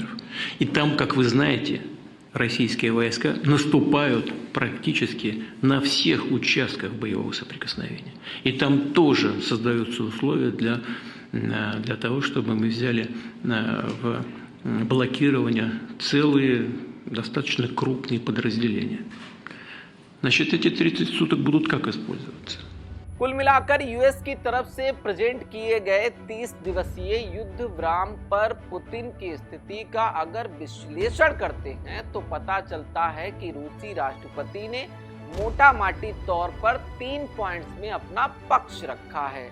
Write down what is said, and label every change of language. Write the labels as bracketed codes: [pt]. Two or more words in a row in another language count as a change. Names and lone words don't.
[ru] И там, как вы знаете, российские войска наступают практически на всех участках боевого соприкосновения. И там тоже создаются условия для того, чтобы мы взяли в блокирование целые достаточно крупные подразделения. Значит, эти 30 суток будут как использоваться? [hi] कुल मिलाकर यूएस की तरफ से प्रेजेंट किए गए 30 दिवसीय युद्ध विराम पर पुतिन की स्थिति का अगर विश्लेषण करते हैं तो पता चलता है कि रूसी राष्ट्रपति ने मोटा माटी तौर पर 3 पॉइंट्स में अपना पक्ष रखा है।